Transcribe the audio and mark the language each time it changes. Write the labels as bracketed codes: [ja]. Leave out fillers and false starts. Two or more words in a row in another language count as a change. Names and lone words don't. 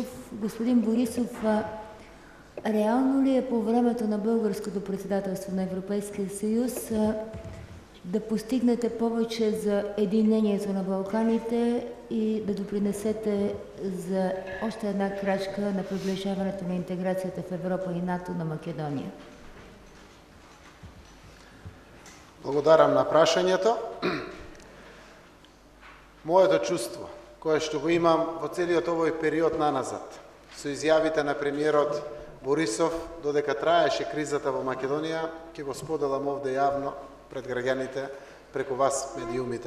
[bg] Господин Борисов, реално ли е по времето на българското председателство на Европейския съюз да постигнете повече за единението на Балканите и да допринесете за още една крачка на приближаването на интеграцията в Европа и НАТО на Македония? [mk] Благодарам на прашањето. Моето чувство, кое што го имам во целиот овој период наназад, со изјавите на премиерот Борисов, додека траеше кризата во Македонија, ќе го споделам овде јавно пред граѓаните, преку вас, медиумите.